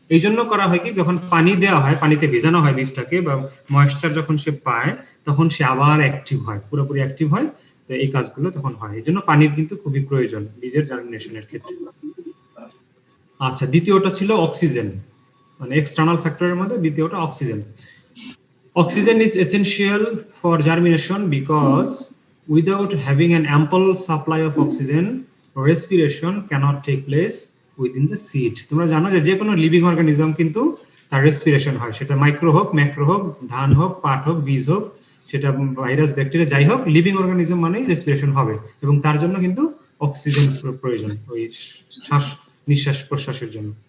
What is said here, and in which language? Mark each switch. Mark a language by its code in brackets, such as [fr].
[bn] এই জন্য করা হয় কি, যখন পানি দেওয়া হয়, পানিতে ভেজানো হয় বীজটাকে, বা ময়েশ্চার যখন সে পায় তখন সে আবার অ্যাক্টিভ হয়, পুরোপুরি অ্যাক্টিভ হয়। তো এই কাজগুলো তখন হয়, এই জন্য পানির কিন্তু খুবই প্রয়োজন বীজের জার্মিনেশনের ক্ষেত্রে। আচ্ছা, দ্বিতীয়টা ছিল অক্সিজেন, মানে এক্সটার্নাল ফ্যাক্টরের মধ্যে দ্বিতীয়টা oxygen. [en] Oxygen is essential for germination because without having an ample supply of oxygen, respiration cannot take place within the seed. [bn] তোমরা জানো যে কোনো লিভিং অর্গানিজম কিন্তু তার রেসপিরেশন হয়, সেটা মাইক্রো হোক, ম্যাক্রো হোক, ধান হোক, পাট হোক, বীজ হোক, সেটা ভাইরাস, ব্যাকটেরিয়া, যাই হোক, লিভিং অর্গানিজম মানে রেসপিরেশন হবে, এবং তার জন্য কিন্তু অক্সিজেন প্রয়োজন ওই শ্বাস নিঃশ্বাস প্রশ্বাসের জন্য।